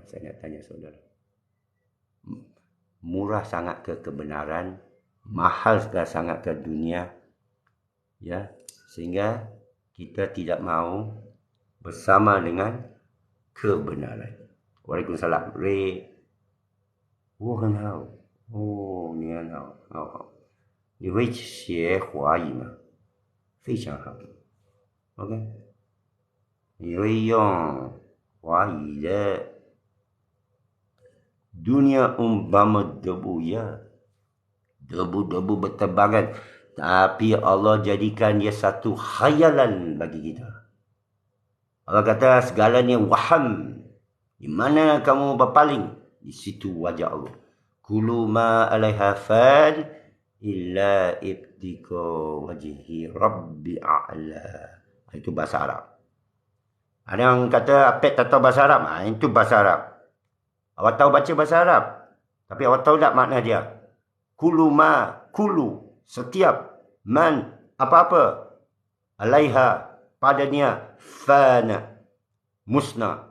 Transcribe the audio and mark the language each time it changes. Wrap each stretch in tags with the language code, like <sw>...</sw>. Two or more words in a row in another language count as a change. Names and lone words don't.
<ms>Saya nak tanya saudara. Murah sangat ke kebenaran? Mahal sangat ke dunia? Ya, sehingga kita tidak mau bersama dengan kebenaran. Waalaikumsalam. Ray.</ms> <zh>Oh, 很好。哦，你很好，好。你会学华语吗？非常好。OK。你会用华语的</zh> <ms>dunia umpama debu ya. Debu-debu berterbangan. Tapi Allah jadikan dia satu khayalan bagi kita. Allah kata segalanya waham. Di mana kamu berpaling? Di situ wajah Allah.</ms> <ar>كل ما عليها فان. إلا ابتغاء وجه ربي الأعلى.</ar> <ms>Itu bahasa Arab. Ada yang kata Apek tak tahu bahasa Arab. Itu bahasa Arab. Awak tahu baca bahasa Arab. Tapi awak tahu tak makna dia? Kulu ma, kulu, setiap, man, apa-apa. Alaiha, padanya, fana, musnah.</ms>